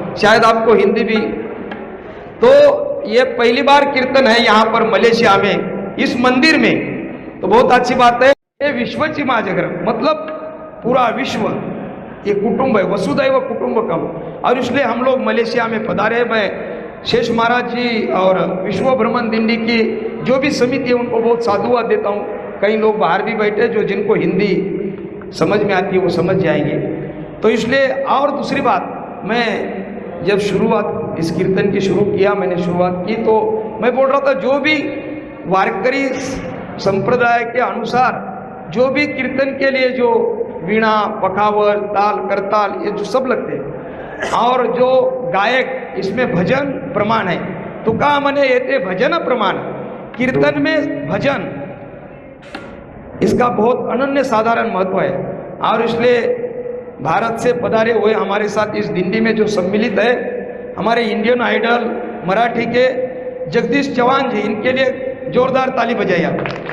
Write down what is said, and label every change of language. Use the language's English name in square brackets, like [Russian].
[Hindi] शायद आपको हिंदी भी, तो ये पहली बार कीर्तन है यहाँ पर मलेशिया में, इस मंदिर में. तो बहुत अच्छी बात है. [Marathi] ये विश्वची माझघर, [Hindi] मतलब पूरा विश्व ये कुटुंब है, वसुदैव कुटुंबकम. और इसलिए हम लोग मलेशिया में पधारे. मैं शेष महाराज जी और विश्व भ्रमण दिंडी की जो भी समिति है उनको बहुत साधुवाद देता हूँ. कई लोग बाहर भी बैठे जो जिनको हिंदी समझ में आती है वो समझ जाएंगे. तो इसलिए, और दूसरी बात, मैं जब शुरुआत इस कीर्तन की शुरू किया, मैंने शुरुआत की तो मैं बोल रहा था जो भी वारकरी संप्रदाय के अनुसार जो भी कीर्तन के लिए जो वीणा, पखावल, ताल, करताल, ये जो सब लगते हैं, और जो गायक, इसमें भजन प्रमाण है. [Marathi] तुका मने येते भजन प्रमाण. [Hindi] कीर्तन में भजन, इसका बहुत अनन्य साधारण महत्व है. और इसलिए भारत से पधारे हुए हमारे साथ इस दिंडी में जो सम्मिलित है, हमारे इंडियन आइडल मराठी के जगदीश चौहान जी, इनके लिए जोरदार ताली बजाइए आप.